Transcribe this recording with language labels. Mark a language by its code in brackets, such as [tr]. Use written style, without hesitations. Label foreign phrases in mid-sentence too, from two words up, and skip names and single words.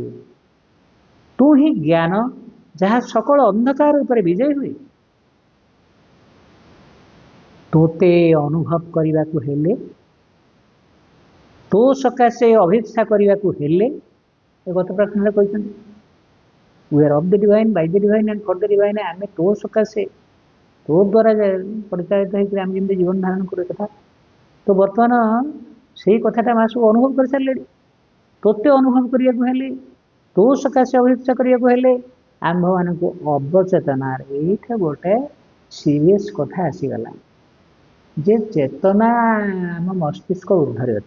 [or] ତୁ ହିଁ ଜ୍ଞାନ, ଯାହା ସକଳ ଅନ୍ଧକାର ଉପରେ ବିଜୟ ହୁଏ। ତୋତେ ଅନୁଭବ କରିବାକୁ ହେଲେ, ତୋ ସକାଶେ ଅଭିପ୍ସା କରିବାକୁ ହେଲେ, ଏ ଗତ ପ୍ରାର୍ଥନାରେ କହିଛନ୍ତି [en] we are of the divine, by the divine and for the divine। [or] ଆମେ ତୋ ସକାଶେ, ତୋ ଦ୍ୱାରା ପରିଚାଳିତ ହେଇକି ଆମେ ଯେମିତି ଜୀବନ ଧାରଣ କରୁ କଥା। ତ ବର୍ତ୍ତମାନ ସେଇ କଥାଟା ମା ସବୁ ଅନୁଭବ କରିସାରିଲେଣି। ତୋତେ ଅନୁଭବ କରିବାକୁ ହେଲେ, ତୋ ସକାଶେ ଅଭିପ୍ସା କରିବାକୁ ହେଲେ ଆମ୍ଭମାନଙ୍କୁ ଅବଚେତନାର, ଏଇଟା ଗୋଟେ ସିରିୟସ୍ କଥା ଆସିଗଲା ଯେ ଚେତନା ଆମ ମସ୍ତିଷ୍କ ଉର୍ଦ୍ଧ୍ୱରେ ଅଛି।